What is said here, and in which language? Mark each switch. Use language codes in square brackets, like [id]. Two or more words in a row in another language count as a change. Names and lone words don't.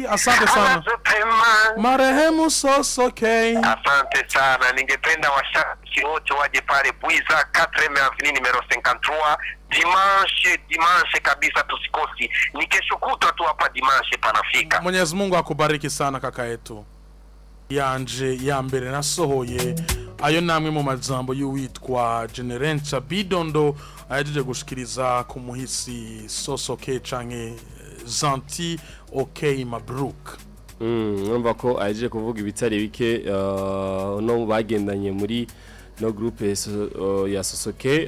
[sw] Asante sana marehemu SOSO-K. Asante sana. Ningependa washabiki wote waje pale Bwiza 4 Avenue numero 53 dimanche kabisa, tusikosi. Ni kesho kutwa tu hapa dimanche panafika. Mwenyezi Mungu akubariki sana kaka yetu. [rn] Yanje ya mbere nasohoye ayo namwe mu majambo y'uwitwa Generencha Bidondo ahejeje gushikiriza ku muhisi SOSO-K canke Zanti OK Mabruk. Numva ko ahejeje kuvuga ibitari bike no bagendanye muri no groupe ya SOSO-K.